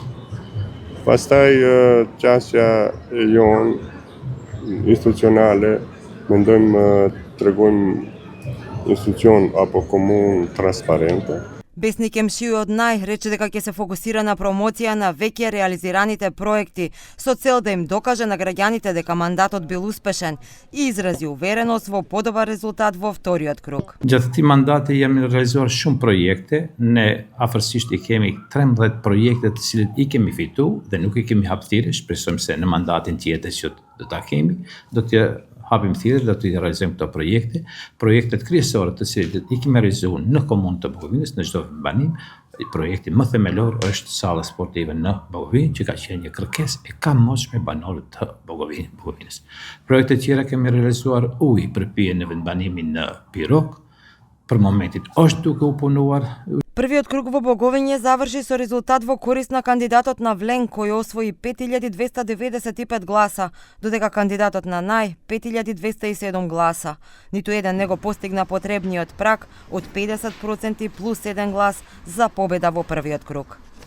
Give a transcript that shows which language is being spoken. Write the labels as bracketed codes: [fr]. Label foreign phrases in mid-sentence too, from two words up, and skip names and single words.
[sq] Pastaj qasja e jonë institucionale, mendojmë tregojmë institucion apo komunë transparente. [mk] Бесник Емши од Нај рече дека ќе се фокусира на промоција на веќе реализираните проекти со цел да им докаже на граѓаните дека мандатот бил успешен и изрази увереност во подобар резултат во вториот круг. [sq] Gjatë këtij mandati jemi realizuar shumë projekte, ne afërsisht I kemi 13 projekte të cilët I kemi fitu dhe nuk I kemi hap thirrje, shpresojmë se në mandatin tjetër që do ta kemi, do të hapim thirrje, do të realizojmë këto projekte, projektet kryesore të cilët I kemi realizuar në komunën të Bogovinës në çdo banim. Projekti më themelor është salla sportive në Bogovinë, që ka qenë një kërkesë e kamshme banorëve të Bogovinës. Projekte të tjera kemi realizuar ujë për pije në vendbanimin në Pirok. Për momentin është duke u punuar. [mk] Првиот круг во Боговиње заврши со резултат во корист на кандидатот на Влен кој освои 5295 гласа, додека кандидатот на Нај 5207 гласа. Ниту еден не го постигна потребниот праг од 50% плюс 1 глас за победа во првиот круг.